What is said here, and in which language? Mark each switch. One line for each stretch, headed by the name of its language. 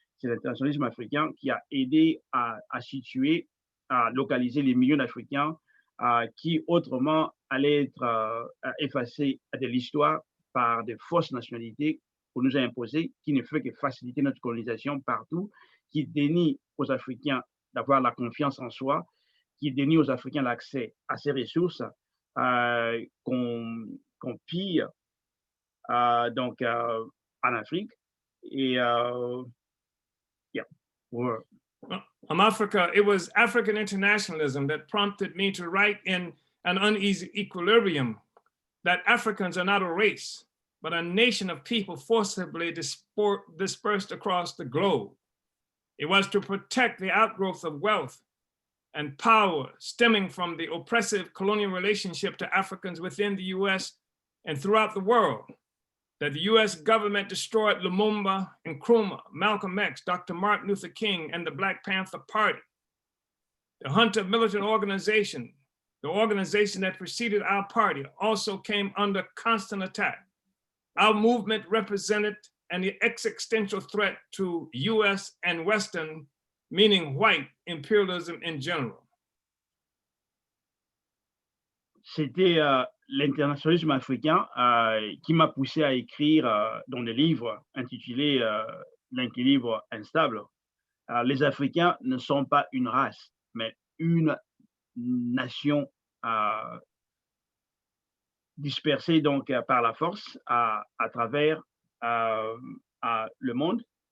French: C'est l'internationalisme africain qui a aidé à situer, à localiser les millions d'Africains qui autrement allaient être effacés de l'histoire par des fausses nationalités qu'on nous a imposées, qui ne fait que faciliter notre colonisation partout, qui dénie aux Africains d'avoir la confiance en soi, qui dénie aux Africains l'accès à ces ressources qu'on pille donc en Afrique. Et yeah.
English: Africa, it was African internationalism that prompted me to write in An Uneasy Equilibrium that Africans are not a race, but a nation of people forcibly dispersed across the globe. It was to protect the outgrowth of wealth and power stemming from the oppressive colonial relationship to Africans within the US and throughout the world that the US government destroyed Lumumba, Nkrumah, Malcolm X, Dr. Martin Luther King, and the Black Panther Party. The Hunter militant organization, the organization that preceded our party, also came under constant attack. Our movement represented an existential threat to US and Western, meaning white, imperialism in general.
French: C'était l'internationalisme africain qui m'a poussé à écrire dans des livres intitulés L'équilibre instable. Les Africains ne sont pas une race, mais une nation dispersée donc par la force à travers le monde.